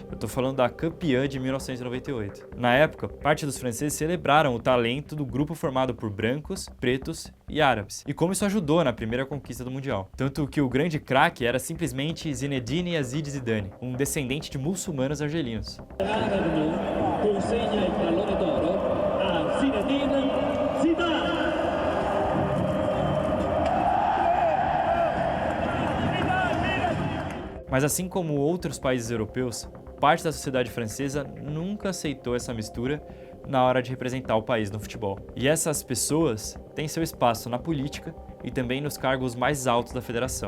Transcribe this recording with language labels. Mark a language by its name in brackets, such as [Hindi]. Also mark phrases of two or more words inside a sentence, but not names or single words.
[Portuguese] Eu tô falando da campeã de 1998. Na época, parte dos franceses celebraram o talento do grupo formado por brancos, pretos e árabes, e como isso ajudou na primeira conquista do Mundial. Tanto que o grande craque era simplesmente Zinedine Yazid Zidane, um descendente de muçulmanos argelinos. [Italian] Consegna il pallone d'oro a Zinedine Zidane. [Portuguese] Mas assim como outros países europeus, parte da sociedade francesa nunca aceitou essa mistura, na hora de representar o país no futebol. E essas pessoas têm seu espaço na política e também nos cargos mais altos da federação.